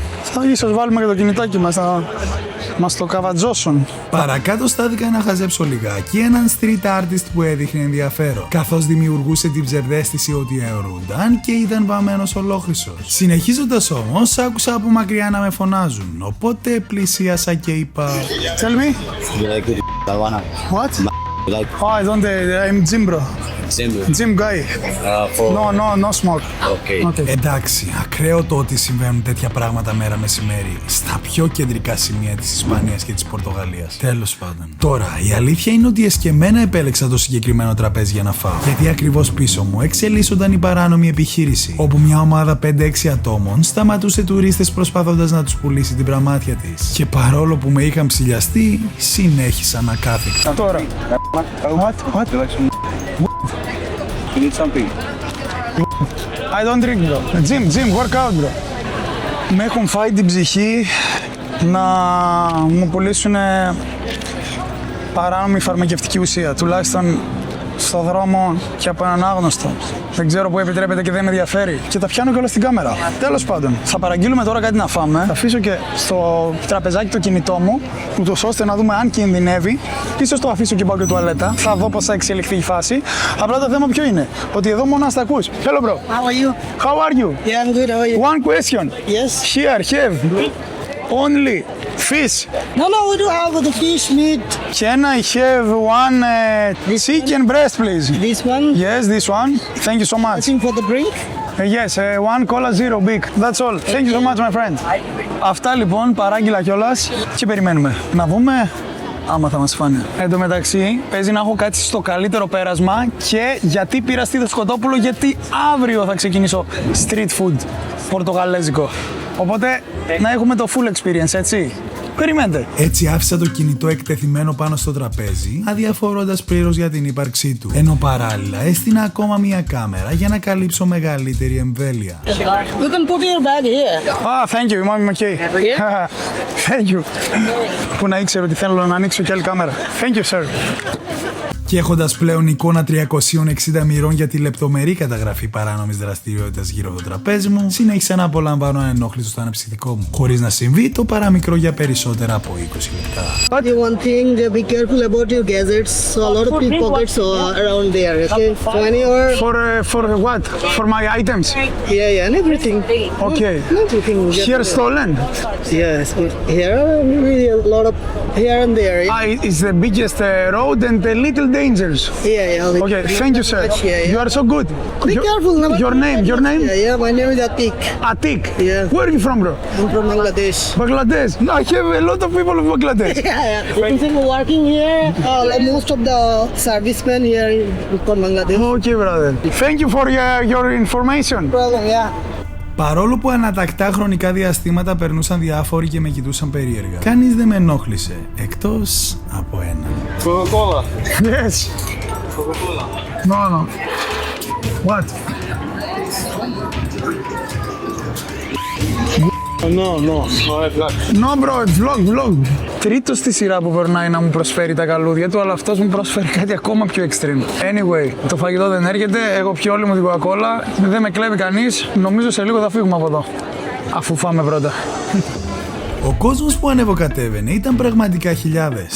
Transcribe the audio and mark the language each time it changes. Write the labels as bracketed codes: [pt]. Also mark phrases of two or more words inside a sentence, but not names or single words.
[el] Θα ίσως βάλουμε και το κινητάκι μας να μας το καβατζώσουν. Παρακάτω στάθηκα να χαζέψω λιγάκι έναν [en] street artist [el] που έδειχνε ενδιαφέρον, καθώς δημιουργούσε την ψευδαίσθηση ότι αιωρούνταν και ήταν βαμμένος ολόχρυσος. Συνεχίζοντας όμως, άκουσα από μακριά να με φωνάζουν, οπότε πλησίασα και είπα... [en] Tell me. You like it? What? You like I don't, I'm gym bro. Gym guy. No smoke. Okay. [el] Εντάξει, ακραίο το ότι συμβαίνουν τέτοια πράγματα μέρα μεσημέρι στα πιο κεντρικά σημεία της Ισπανίας και της Πορτογαλίας. Τέλος πάντων. Τώρα, η αλήθεια είναι ότι εσκεμμένα επέλεξα το συγκεκριμένο τραπέζι για να φάω. Γιατί ακριβώς πίσω μου εξελίσσονταν η παράνομη επιχείρηση, όπου μια ομάδα 5-6 ατόμων σταματούσε τουρίστες προσπαθώντας να τους πουλήσει την πραμάτια της. Και παρόλο που με είχαν ψηλιαστεί, συνέχισαν ακάθεκτα. Τώρα. [en] What? You need something? I don't drink bro. Gym, workout bro. [el] Με έχουν φάει την ψυχή να μου πουλήσουν παράνομη φαρμακευτική ουσία, τουλάχιστον στο δρόμο και από έναν άγνωστο. Δεν ξέρω πού επιτρέπεται και δεν με ενδιαφέρει. Και τα πιάνω και όλα στην κάμερα. Τέλος πάντων, θα παραγγείλουμε τώρα κάτι να φάμε. Θα αφήσω και στο τραπεζάκι το κινητό μου, ούτως ώστε να δούμε αν κινδυνεύει. Ίσως το αφήσω και πάω και τουαλέτα. Θα δω πώς θα εξελιχθεί η φάση. Απλά το θέμα ποιο είναι? Ότι εδώ μόνο τα ακούς. [en] Hello bro. How are you? How are you? Yeah, I'm good. How are you? One question. Yes. Here, have only fish. No, we do have the fish meat. Can I have one chicken breast, please? This one. Yes, this one. Thank you so much. Looking for the drink? Yes, one cola zero big. That's all. Thank you so much, my friend. [el] Αυτά λοιπόν παράγγειλα κιόλας και περιμένουμε να δούμε άμα θα μας φάνε. Εν τω μεταξύ, παίζει να έχω κάτσει στο καλύτερο πέρασμα και γιατί πήρα στήθο σκοτόπουλο, γιατί αύριο θα ξεκινήσω [en] street food [el] πορτογαλέζικο. Οπότε να έχουμε το [en] full experience, [el] έτσι. Περιμένετε. Έτσι άφησα το κινητό εκτεθειμένο πάνω στο τραπέζι, αδιαφορώντας πλήρως για την ύπαρξή του. Ενώ παράλληλα έστεινα ακόμα μία κάμερα για να καλύψω μεγαλύτερη εμβέλεια. [en] You can put your bag here. Ah, thank you, I'm okay. Thank you. [el] Που να ήξερε ότι θέλω να ανοίξω και άλλη κάμερα. [en] Thank you, sir. [el] Και έχοντας πλέον εικόνα 360 μοιρών για τη λεπτομερή καταγραφή παράνομης δραστηριότητας γύρω από το τραπέζι μου, συνέχισα να απολαμβάνω ανενόχλητο στο αναψυκτικό μου, χωρίς να συμβεί το παραμικρό για περισσότερα από 20 λεπτά. [en] One thing, be careful about your gadgets. So a lot of pickpockets are around there. Okay, so when you are For what? For my items? yeah, and everything. Okay. Everything. Here stolen? Yes, here are really a lot of here and there. It's the biggest road and a little dangerous. Yeah. Okay, thank you, sir. Yeah. You are so good. Be careful. Your name? Yeah, my name is Atik. Atik. Yeah. Where are you from, bro? I'm from Bangladesh. Bangladesh. I have a lot of people of Bangladesh. Yeah. People working here. Like most of the servicemen here from Bangladesh. Okay, brother. Thank you for your information. Problem, yeah. [el] Παρόλο που ανατακτά χρονικά διαστήματα περνούσαν διάφοροι και με κοιτούσαν περίεργα, κανείς δεν με ενόχλησε, εκτός από έναν. [en] Coca-Cola. Yes. No. What? No, bro, vlog. [el] Τρίτος στη σειρά που περνάει να μου προσφέρει τα καλούδια του, αλλά αυτός μου προσφέρει κάτι ακόμα πιο extreme. Anyway, το φαγητό δεν έρχεται, εγώ πιω όλη μου την Coca-Cola, δεν με κλέβει κανείς, νομίζω σε λίγο θα φύγουμε από εδώ. Αφού φάμε πρώτα. Ο κόσμος που ανεβοκατέβαινε ήταν πραγματικά χιλιάδες.